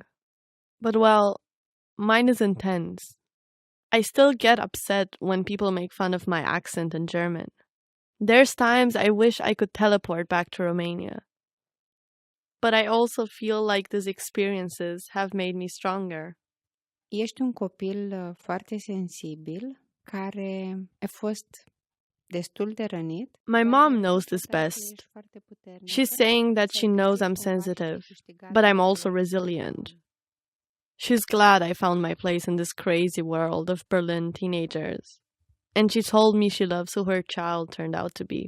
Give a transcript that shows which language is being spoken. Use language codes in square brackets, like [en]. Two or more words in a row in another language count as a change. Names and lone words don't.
[en] But well, mine is intense. I still get upset when people make fun of my accent in German. There's times I wish I could teleport back to Romania. But I also feel like these experiences have made me stronger. [ro] Ești un copil foarte sensibil care a fost destul de rănit. [en] My mom knows this best. She's saying that she knows I'm sensitive, but I'm also resilient. She's glad I found my place in this crazy world of Berlin teenagers. And she told me she loves who her child turned out to be.